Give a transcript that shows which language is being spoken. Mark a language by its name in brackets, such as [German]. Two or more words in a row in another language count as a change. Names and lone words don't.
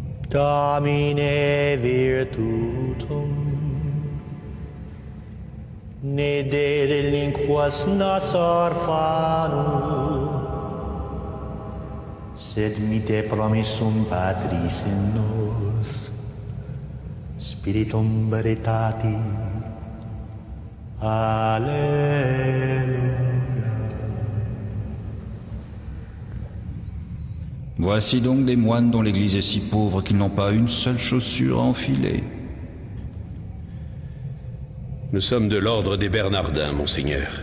[Latin] Domine virtutum ne delinquas nos orphanum sed mite promissum Patris in nos Spiritum veritati Alléluia. [French] Voici donc des moines dont l'église est si pauvre qu'ils n'ont pas une seule chaussure à enfiler. Nous sommes de l'ordre des Bernardins, monseigneur.